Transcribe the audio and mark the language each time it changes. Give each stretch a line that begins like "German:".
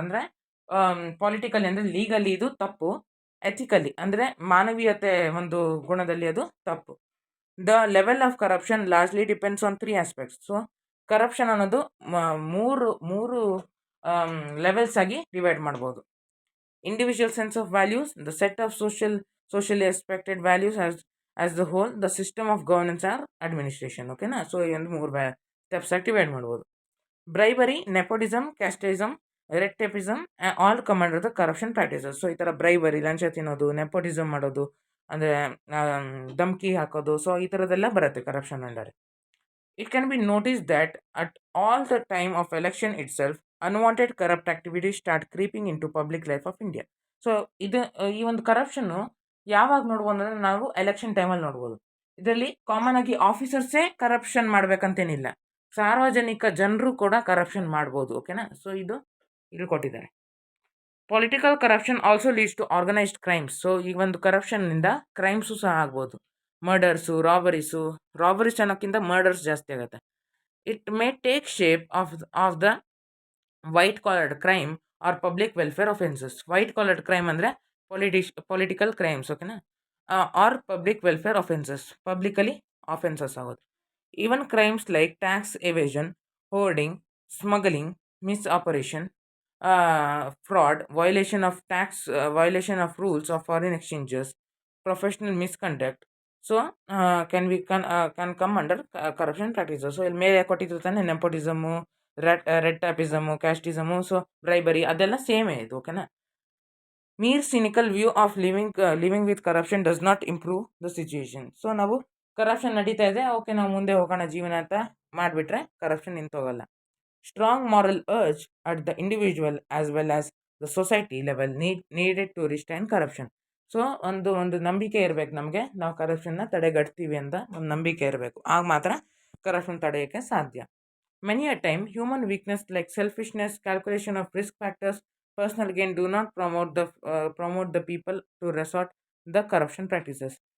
Kannada: ಅಂದರೆ ಪೊಲಿಟಿಕಲಿ ಅಂದರೆ ಲೀಗಲಿ ಇದು ತಪ್ಪು, ಎಥಿಕಲಿ ಅಂದರೆ ಮಾನವೀಯತೆ ಒಂದು ಗುಣದಲ್ಲಿ ಅದು ತಪ್ಪು.
English: The level of corruption largely depends on 3 aspects.
Kannada: So corruption ಅನ್ನೋದು ಮೂರು ಲೆವೆಲ್ಸ್ ಆಗಿ ಡಿವೈಡ್ ಮಾಡ್ಬೋದು.
English: Individual sense of values, the set of socially expected values as the whole, the system of governance or administration, ಓಕೆನಾ.
Kannada: So ಈ ಒಂದು 3 steps ಆಗಿ divide ಮಾಡ್ಬೋದು.
English: Bribery, nepotism, casteism, red tapism all come under the corruption practices.
Kannada: So ಈ ಥರ bribery, ಲಂಚ ತಿನ್ನೋದು, nepotism ಮಾಡೋದು ಅಂದರೆ ಧಮ್ಕಿ ಹಾಕೋದು, ಸೊ ಈ ಥರದ್ದೆಲ್ಲ ಬರುತ್ತೆ corruption under.
English: It can be noticed that at all the time of election itself, unwanted corrupt activities start creeping into public life of India.
Kannada: So ಇದು ಈ ಒಂದು ಕರಪ್ಷನ್ನು ಯಾವಾಗ ನೋಡ್ಬೋದು ಅಂದರೆ ನಾವು ಎಲೆಕ್ಷನ್ ಟೈಮಲ್ಲಿ ನೋಡ್ಬೋದು. ಇದರಲ್ಲಿ ಕಾಮನ್ ಆಗಿ ಆಫೀಸರ್ಸೇ ಕರಪ್ಷನ್ ಮಾಡಬೇಕಂತೇನಿಲ್ಲ, ಸಾರ್ವಜನಿಕ ಜನರು ಕೂಡ ಕರಪ್ಷನ್ ಮಾಡ್ಬೋದು, ಓಕೆನಾ. ಸೊ ಇದು ಇಲ್ಲಿ ಕೊಟ್ಟಿದ್ದಾರೆ.
English: Political corruption also leads to organised crimes.
Kannada: So ಈ ಒಂದು ಕರಪ್ಷನ್ನಿಂದ ಕ್ರೈಮ್ಸು ಸಹ ಆಗ್ಬೋದು, ಮರ್ಡರ್ಸು, ರಾಬರೀಸ್ ಅನ್ನೋಕ್ಕಿಂತ ಮರ್ಡರ್ಸ್ ಜಾಸ್ತಿ ಆಗುತ್ತೆ.
English: It may take shape of the white collared crime or public welfare offences. White collared crime ಅಂದರೆ political crimes, ಓಕೆನಾ, or public welfare offences, publicly offences ಆಗೋದು. Even crimes like tax evasion, hoarding, smuggling, misoperation, fraud, violation of tax, violation of rules of foreign exchanges, professional misconduct. So can come under corruption practices.
Kannada: So ಇಲ್ಲಿ ಮೇಲೆ ಕೊಟ್ಟಿರ್ತಾನೆ ನೆಪೋಟಿಸಮು, red ಟ್ಯಾಪಿಸಮು, ಕ್ಯಾಸ್ಟಿಸಮು, so bribery ಅದೆಲ್ಲ ಸೇಮೇ ಇದು, ಓಕೆನಾ.
English: Mere cynical view of living with corruption does not improve the situation.
Kannada: So ನಾವು corruption ನಡೀತಾ ಇದೆ, okay ನಾವು ಮುಂದೆ ಹೋಗೋಣ ಜೀವನ ಅಂತ ಮಾಡಿಬಿಟ್ರೆ corruption ನಿಂತೋಗಲ್ಲ.
English: Strong moral urge at the individual as well as the society level needed to restrain corruption.
Kannada: So ಒಂದು ನಂಬಿಕೆ ಇರಬೇಕು ನಮಗೆ, ನಾವು ಕರಪ್ಷನ್ನ ತಡೆಗಟ್ತೀವಿ ಅಂತ ಒಂದು ನಂಬಿಕೆ ಇರಬೇಕು, ಆಗ ಮಾತ್ರ ಕರಪ್ಷನ್ ತಡೆಯೋಕ್ಕೆ ಸಾಧ್ಯ.
English: Many a time human weakness like selfishness, calculation of risk factors, personal gain do not promote the people to resort the corruption practices.